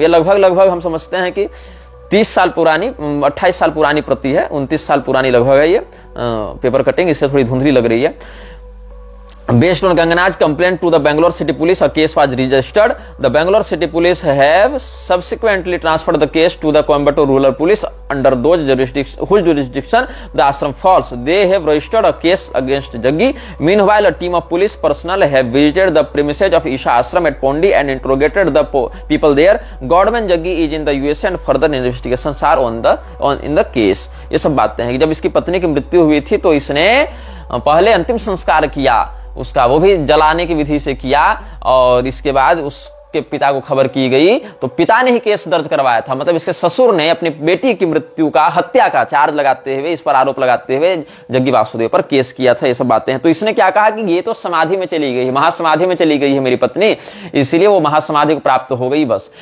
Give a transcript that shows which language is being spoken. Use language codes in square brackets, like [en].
[hi] ये लगभग हम समझते हैं कि 30 साल पुरानी, 28 साल पुरानी प्रति है, 29 साल पुरानी लगभग है ये पेपर कटिंग, इससे थोड़ी धुंधली लग रही है। [en] Based on Gangana's complaint to the Bangalore City Police, a case was registered. The Bangalore City Police have subsequently transferred the case to the Coimbatore Rural Police under whose jurisdiction the ashram falls. They have registered a case against Jaggi. Meanwhile, a team of police personnel have visited the premises of Isha Ashram at Pondi and interrogated the people there. Godman Jaggi is in the USA and further investigations are in the case. [hi] ये सब बातें हैं कि जब इसकी पत्नी की मृत्यु हुई थी तो इसने पहले अंतिम संस्कार किया उसका, वो भी जलाने की विधि से किया, और इसके बाद उसके पिता को खबर की गई तो पिता ने ही केस दर्ज करवाया था। मतलब इसके ससुर ने अपनी बेटी की मृत्यु का, हत्या का चार्ज लगाते हुए, इस पर आरोप लगाते हुए जग्गी वासुदेव पर केस किया था। ये सब बातें हैं। तो इसने क्या कहा कि ये तो समाधि में चली गई, महासमाधि में चली गई है मेरी पत्नी, इसीलिए वो महासमाधि को प्राप्त हो गई बस।